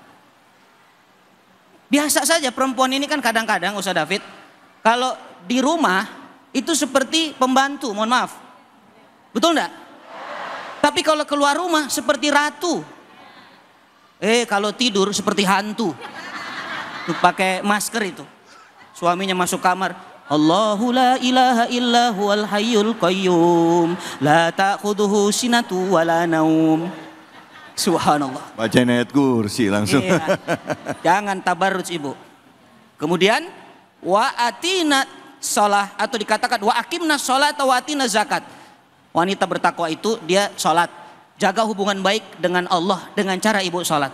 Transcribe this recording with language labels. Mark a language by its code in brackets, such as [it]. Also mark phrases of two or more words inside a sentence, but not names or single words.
[id] Biasa saja perempuan ini kan kadang-kadang Ustaz David, kalau di rumah itu seperti pembantu, mohon maaf. Betul enggak? Tapi kalau keluar rumah seperti ratu. Kalau tidur seperti hantu. Tuh, pakai masker itu. Suaminya masuk kamar, [ar] الله لا إله إلا هو الحي القيوم لا تأخذه سنة ولا نوم. [id] Subhanallah. Bacain ayat kursi langsung. Iya. Jangan tabarruj ibu. [ar] Kemudian وآتينا صلاة, [id] atau dikatakan [ar] وأقمنا صلاة وآتينا زكاة. [id] Wanita bertakwa itu dia sholat, jaga hubungan baik dengan Allah dengan cara ibu sholat.